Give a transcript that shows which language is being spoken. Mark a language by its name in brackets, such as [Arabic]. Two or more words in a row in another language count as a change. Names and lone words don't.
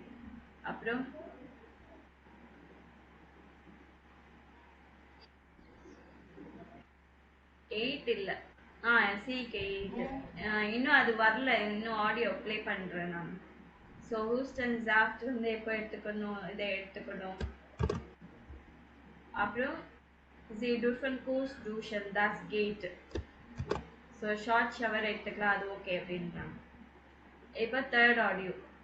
[Tamil] அப்புறம் எயிட் இல்லை, சிக்கு 8. இன்னும் அது வரல, இன்னும் [English] audio play [Tamil] பண்ணுறேன் நான். ஸோ [German] Husten Saft [Tamil] வந்து எப்போ எடுத்துக்கணும், இதை எடுத்துக்கணும். [German] அப்புறம் Sie dürfen kurz duschen, das geht. [Tamil] ஸோ [English] short shower [Tamil] எடுத்துக்கலாம், அது ஓகே அப்படின்றாங்க. [English] இப்போ third audio.